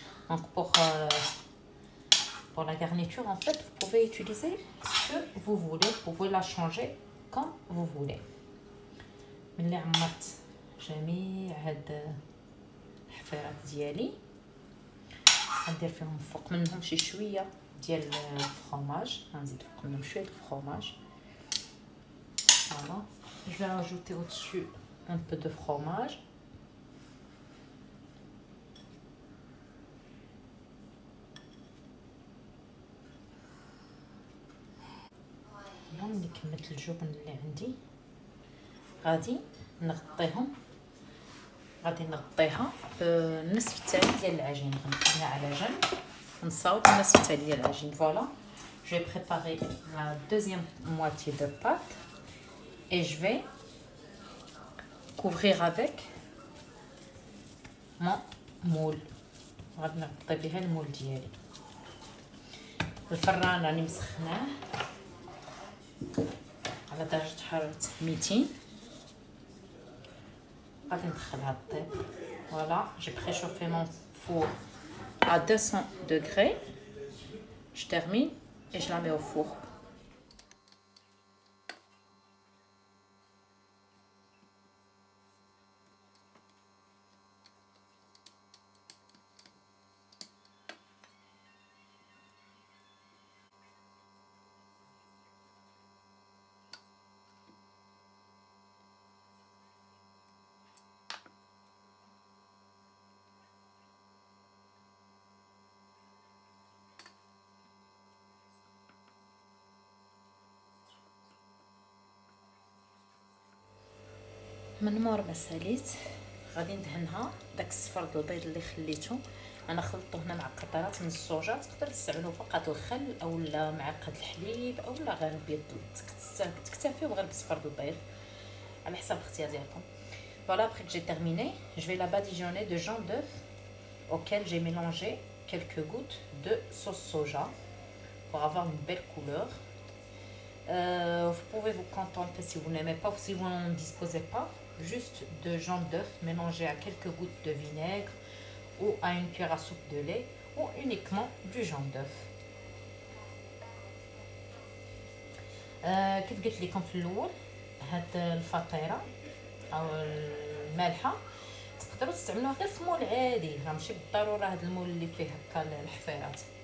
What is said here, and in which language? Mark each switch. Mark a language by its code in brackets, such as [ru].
[fr] Donc pour la garniture en fait vous pouvez utiliser ce que vous voulez, vous pouvez la changer comme vous voulez. [ar] ملي عمرت جميع هاد الحفيرات ديالي غندير فيهم فوق منهم شي شويه ديال الفرomage، غنزيد فوق منهم شويه الفرomage. [fr] Voilà, je vais rajouter au-dessus un peu de fromage. [ar] ملي كملت الجبن اللي عندي غادي نغطيهم، غادي نغطيها بالنصف الثاني ديال العجين. غنخليها على جنب نصاوب النصف الثاني ديال العجين. [fr] Voilà, je vais préparer la deuxième moitié de pâte et je vais couvrir avec mon moule. [ar] غادي نغطي بها المول ديالي. الفران راني مسخناه على درجة حرارة 200. غادي ندخلها طيب. [fr] Voilà, j'ai préchauffé mon four à 200 degrés. Je termine et je la mets au four. [ar] من مور ما ساليت غادي ندهنها داك الصفر د البيض اللي خليته. انا خلطته هنا مع قطرات من الصوجا، تقدر تستعملوا فقط الخل او لا معلقه الحليب او لا غير البيض، تكتفيو غير بصفر د البيض على حسب الاختيار ديالكم. [fr] Voilà, après que j'ai terminé, je vais la badigeonner de jaune d'œuf auquel j'ai mélangé quelques gouttes de sauce soja pour avoir une belle couleur. Vous pouvez vous contenter, si vous n'aimez pas, si vous n'en disposez pas, juste de jaune d'œuf mélangé à quelques gouttes de vinaigre ou à une cuillère à soupe de lait ou uniquement du jaune d'œuf. [ar] كيف قلت لكم في الاول، هاد الفطيره او المالحه تقدروا تستعملوها غير في مول عادي، راه ماشي بالضروره هاد المول اللي فيه هكا الحفيرات.